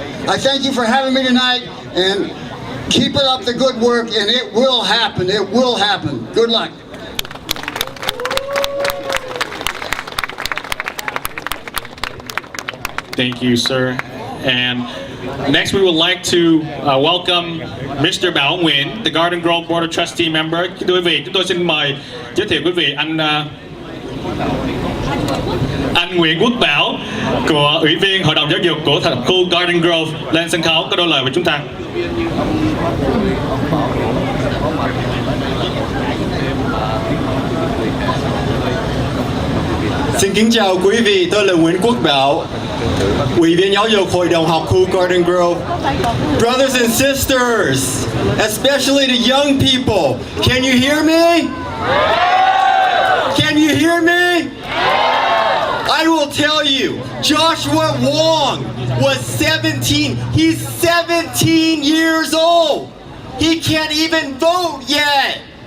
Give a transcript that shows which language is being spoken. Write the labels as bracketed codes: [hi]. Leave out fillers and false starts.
[en] I thank you for having me tonight, and keep it up the good work, and it will happen. It will happen. Good luck. Thank you, sir. And next, we would like to welcome Mr. Bảo Nguyễn, the Garden Grove Board of Trustee member. [vi] Quý vị, chúng tôi xin mời giới thiệu quý vị anh Nguyễn Quốc Bảo của Ủy viên Hội đồng Giáo dục của khu Garden Grove lên sân khấu có đôi lời với chúng ta. Xin kính chào quý vị, tôi là Nguyễn Quốc Bảo, Ủy viên Giáo dục Hội đồng học khu Garden Grove. [en] Brothers and sisters, especially the young people, can you hear me? Can you hear me? I will tell you, Joshua Wong was 17. He's 17 years old. He can't even vote yet.